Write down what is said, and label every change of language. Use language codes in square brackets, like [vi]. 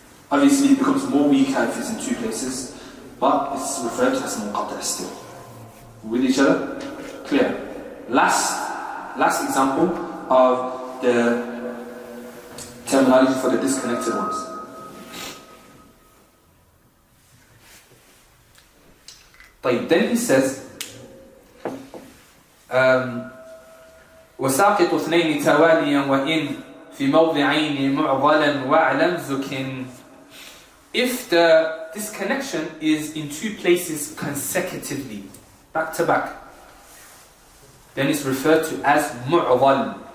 [en] Obviously it becomes more weaker if it's in 2 places, but it's referred to as munqati' still. With each other? Clear. Last example of the terminology for the disconnected ones. Then he says [ar] وساقط اثنين تواليا وإن في موضعين معضلا وأعلم زك. [en] If the disconnection is in 2 places consecutively, back to back, then it's referred to as mu'dal.